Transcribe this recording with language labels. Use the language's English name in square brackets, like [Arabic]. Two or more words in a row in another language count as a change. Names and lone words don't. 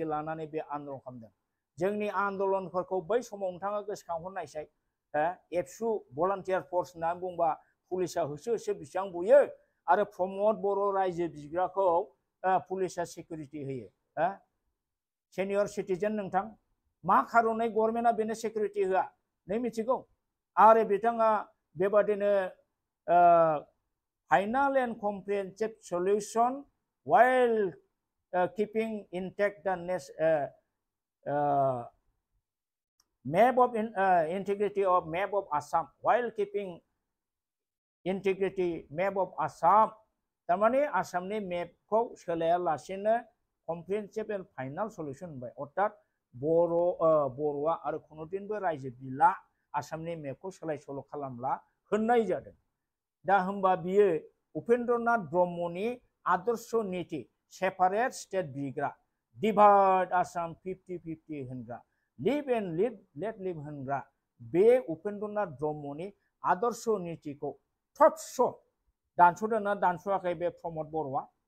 [Bodo] लानानै बे आन्दलन खालामदों जोंनि आन्दलनफोरखौ बै समाव नोंथाङा गोसोखांहरनायसाय एबसु [English] volunteer force [Bodo] होननानै बुंबा पुलिसा होसो होसो बेसेबां बुयो आरो प्रमद बर' रायजो बिग्राखौ पुलिसा सिकिउरिटि होयो सेनियर सिटिजेन नोंथां मा खारनै गभर्नमेन्टआ बेनो सिकिउरिटि होआ नों मिथिगौ आरो बिथाङा बेबादिनो [English] final and comprehensive solution while keeping intact the map of integrity of map of Assam while keeping integrity map of Assam [Bodo] तारमाने आसामनि मेपखौ सोलायालासेनो [English] comprehensive and final solution [Bodo] होनबाय अर्थात बर'आ आरो खुनुदिनबो रायजो बिला आसामनि मेपखौ सोलाय सोल' खालामला होननाय जादों दा होमबा बियो उपेन्द्रनाथ ब्रह्मनि आदर्श नीति [English] separate state [Bodo] बिग्रा डिवाइड आसाम 50-50 होनग्रा [English] live and let live [Bodo] होनग्रा बे उपेन्द्रनाथ ब्रह्मनि आदर्श नीतिखौ थबस दानस'दोंना दानस'आखै बे प्रमद बर'आ